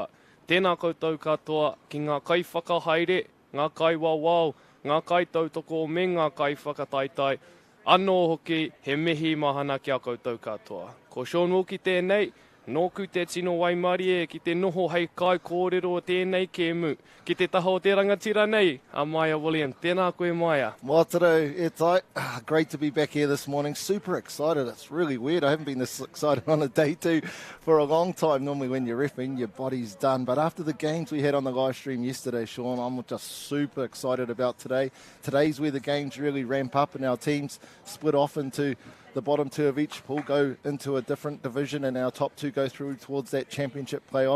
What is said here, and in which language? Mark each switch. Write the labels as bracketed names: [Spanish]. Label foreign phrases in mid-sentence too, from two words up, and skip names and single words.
[Māori] Tēnā koutou katoa ki ngā kai whakahaere, ngā kai wawao, ngā kai tautoko me ngā kai whakataitai. Anō hoki he mihi mahana kia koutou katoa. Ko Sean Wilkie tēnei, nōku te tino Waimari e ki te noho hei kai kōrero o tēnei kēmu. Ki te taha o te rangatira nei, a Maia William. Tēnā koe Maia. Mōtaro, e tai. [English] Great to be back here this morning. Super excited. It's really weird. I haven't been this excited on a day two for a long time. Normally when you're refereeing, your body's done. But after the games we had on the live stream yesterday, Sean, I'm just super excited about today. Today's where the games really ramp up and our teams split off into the bottom two of each pool, go into a different division, and our top two go through towards that championship playoff.